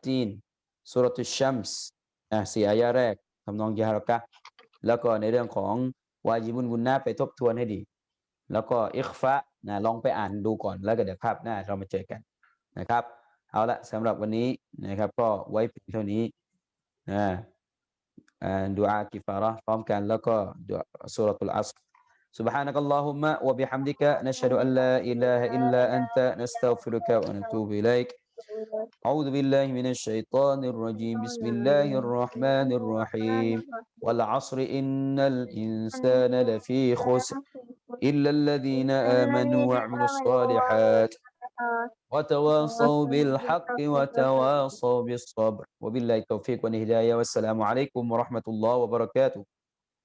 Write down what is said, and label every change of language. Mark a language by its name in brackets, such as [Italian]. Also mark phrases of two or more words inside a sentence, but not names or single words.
[Thai] ตีนซูเราะตุชชัมส์สี่อายะแรกทำนองยาฮาระกะห์แล้วก็ในเรื่องของวาญิบุนกุนนะไปทบทวนให้ดีแล้วก็ อิคฟะนะลองไปอ่านดูก่อนแล้วก็เดี๋ยวคาบหน้าเรามาเจอกันนะครับเอาละสำหรับ วันนี้นะครับก็ไว้เพียงเท่านี้นะดุอากิฟาระห์พร้อมกันแล้วก็ ดุอาซูเราะตุลอัศร [Arabic] سبحانك اللهم وبحمدك نشهد أن لا إله إلا أنت نستغفرك ونتوب إليك أعوذ بالله من الشيطان الرجيم بسم الله الرحمن الرحيم والعصر إن الإنسان لفي خسر إلا الذين آمنوا وعملوا الصالحات وتواصوا بالحق وتواصوا بالصبر وبالله التوفيق والهداية والسلام عليكم ورحمة الله وبركاته